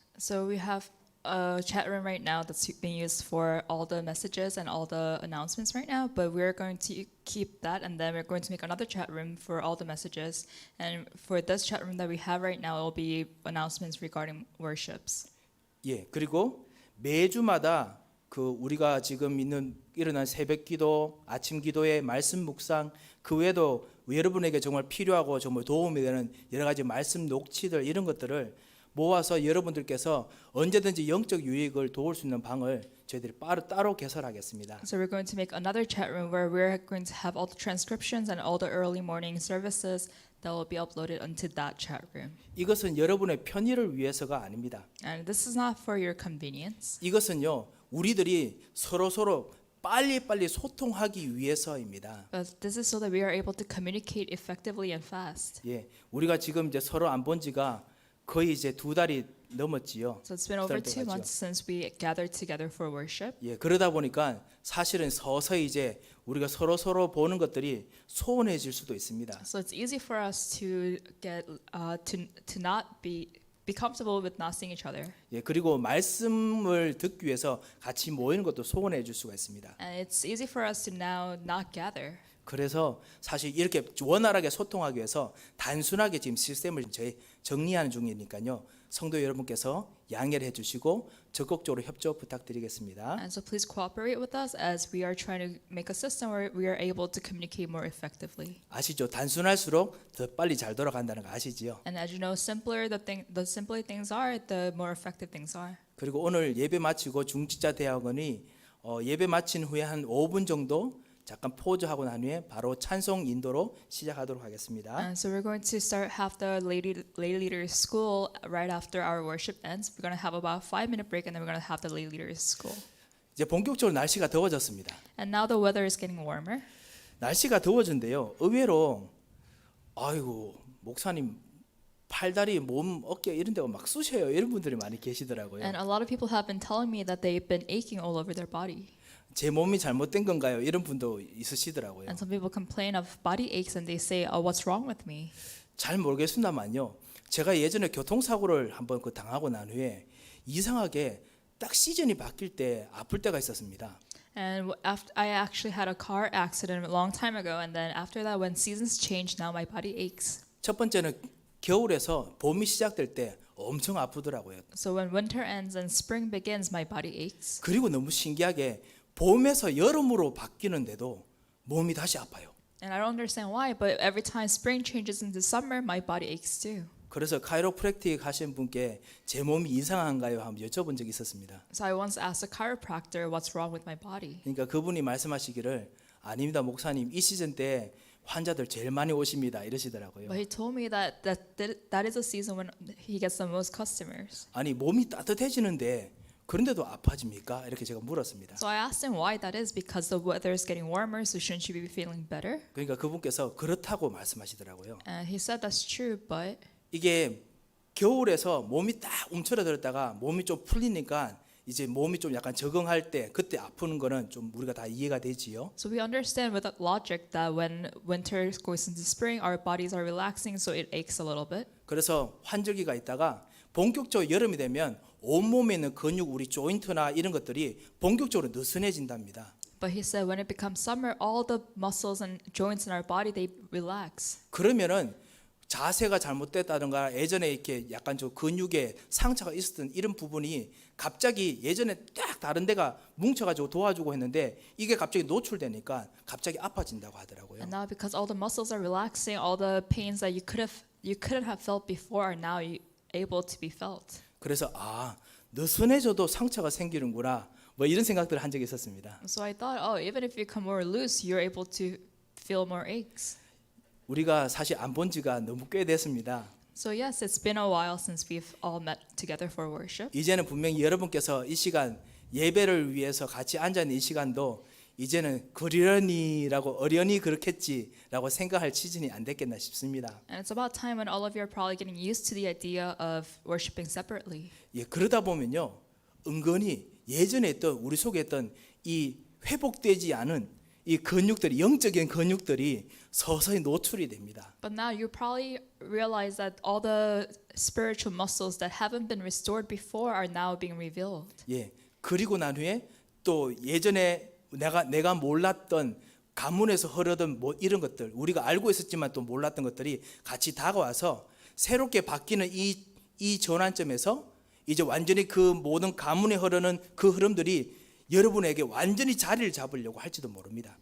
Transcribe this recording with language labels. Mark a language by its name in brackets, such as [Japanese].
[English] So we have a chat room right now that's being used for all the messages and all the announcements right now, but we're going to keep that and then we're going to make another chat room for all the messages. And for this chat room that we have right now, it will be announcements regarding worships. [Korean] 예, 그리고 매주마다 그 우리가 지금 일어난 새벽 기도, 아침 기도의 말씀 묵상 그 외에도 여러분에게 정말 필요하고 정말 도움이 되는 여러 가지 말씀 녹취들 이런 것들을 모아서 여러분들께서 언제든지 영적 유익을 도울 수 있는 방을 저희들이 따로 개설하겠습니다. [English] So we're going to make another chat room where we're going to have all the transcriptions and all the early morning services that will be uploaded onto that chat room. [Korean] 이것은 여러분의 편의를 위해서가 아닙니다. [English] And this is not for your convenience. [Korean] 이것은요, 우리들이 서로 빨리 소통하기 위해서입니다. [English] But this is so that we are able to communicate effectively and fast. [Korean] 예, 우리가 지금 이제 서로 안 본 지가 거의 이제 2달이 넘었지요. [English] So it's been over 2 [Korean] 돼가죠. [English] months since we gathered together for worship. [Korean] 예, 그러다 보니까 사실은 서서히 이제 우리가 서로 보는 것들이 소원해질 수도 있습니다. [English] So it's easy for us to get to not be comfortable with not seeing each other. [Korean] 예, 그리고 말씀을 듣기 위해서 같이 모이는 것도 소원해질 수가 있습니다. [English] And it's easy for us to now not gather. [Korean] 그래서 사실 이렇게 원활하게 소통하기 위해서 단순하게 지금 시스템을 저희 정리하는 중이니까요. 성도 여러분께서 양해를 해주시고 적극적으로 협조 부탁드리겠습니다. [English] And so please cooperate with us as we are trying to make a system where we are able to communicate more effectively. [Korean] 아시죠? 단순할수록 더 빨리 잘 돌아간다는 거 아시지요? [English] And as you know, the simpler things are, the more effective things are. [Korean] 그리고 오늘 예배 마치고 중직자 대학원이 예배 마친 후에 한 5분 정도 잠깐 포즈하고 난 후에 바로 찬송 인도로 시작하도록 하겠습니다. [English] And so we're going to have the lay leaders school right after our worship ends. We're going to have about a 5-minute break, and then we're going to have the lay leaders school. [Korean] 이제 본격적으로 날씨가 더워졌습니다. [English] And now the weather is getting warmer. [Korean] 날씨가 더워진데요. 의외로 아이고 목사님 팔다리, 몸, 어깨 이런 데가 막 쑤셔요. 이런 분들이 많이 계시더라고요. [English] And a lot of people have been telling me that they've been aching all over their body. [Korean] 제 몸이 잘못된 건가요? 이런 분도 있으시더라고요. [English] And some people complain of body aches and they say, "Oh, what's wrong with me?" [Korean] 잘 모르겠습니다만요. 제가 예전에 교통사고를 한번 당하고 난 후에 이상하게 딱 시즌이 바뀔 때 아플 때가 있었습니다. [English] And after I actually had a car accident a long time ago, and then after that, when seasons change, now my body aches. [Korean] 첫 번째는 겨울에서 봄이 시작될 때 엄청 아프더라고요. [English] So when winter ends and spring begins, my body aches. [Korean] 그리고 너무 신기하게 봄에서 여름으로 바뀌는데도 몸이 다시 아파요. [English] And I don't understand why, but every time spring changes into summer, my body aches too. [Korean] 그래서 카이로프랙틱 하신 분께 제 몸이 이상한가요? 한번 여쭤본 적이 있었습니다. [English] So I once asked a chiropractor, "What's wrong with my body?" [Korean] 그러니까 그분이 말씀하시기를 아닙니다, 목사님. 이 시즌 때 환자들 제일 많이 오십니다. 이러시더라고요. [English] But he told me that is a season when he gets the most customers. [Korean] 아니 몸이 따뜻해지는데 그런데도 아파집니까? 이렇게 제가 물었습니다. [English] So I asked him why that is, because the weather is getting warmer, so shouldn't you be feeling better? [Korean] 그러니까 그분께서 그렇다고 말씀하시더라고요. [English] And he said that's true, but [Korean] 이게 겨울에서 몸이 딱 움츠러들었다가 몸이 좀 풀리니까 이제 몸이 좀 약간 적응할 때 그때 아프는 거는 좀 우리가 다 이해가 되지요. [English] so we understand with that logic that when winter goes into spring, our bodies are relaxing, so it aches a little bit. [Korean] 그래서 환절기가 있다가 본격적으로 여름이 되면 온몸에 있는 근육, 우리 조인트나 이런 것들이 본격적으로 느슨해진답니다. [English] But he said when it becomes summer, all the muscles and joints in our body, they relax. [Korean] 그러면은 자세가 잘못됐다든가 예전에 이렇게 약간 저 근육에 상처가 있었던 이런 부분이 갑자기 예전에 딱 다른 데가 뭉쳐가지고 도와주고 했는데 이게 갑자기 노출되니까 갑자기 아파진다고 하더라고요. [English] And now because all the muscles are relaxing, all the pains that you couldn't have felt before are now able to be felt. [Korean] 그래서 느슨해져도 상처가 생기는구나 뭐 이런 생각들을 한 적이 있었습니다. [English] So I thought, oh, even if you become more loose, you're able to feel more aches. [Korean] 우리가 사실 안 본 지가 너무 꽤 됐습니다. [English] So yes, it's been a while since we've all met together for worship. [Korean] 이제는 분명히 여러분께서 이 시간 예배를 위해서 같이 앉아 있는 이 시간도 이제는 그러려니라고 어련히 그렇겠지라고 생각할 시즌이 안 됐겠나 싶습니다. [English] And it's about time when all of you are probably getting used to the idea of worshiping separately. [Korean] 예, 그러다 보면요. 은근히 예전에 있던 우리 속에 있던 이 회복되지 않은 이 근육들이 영적인 근육들이 서서히 노출이 됩니다. [English] But now you probably realize that all the spiritual muscles that haven't been restored before are now being revealed. [Korean] 예. 그리고 난 후에 또 예전에 내가 몰랐던 가문에서 흐르던 뭐 이런 것들 우리가 알고 있었지만 또 몰랐던 것들이 같이 다가와서 새롭게 바뀌는 이 전환점에서 이제 완전히 그 모든 가문에 흐르는 그 흐름들이 여러분에게 완전히 자리를 잡으려고 할지도 모릅니다.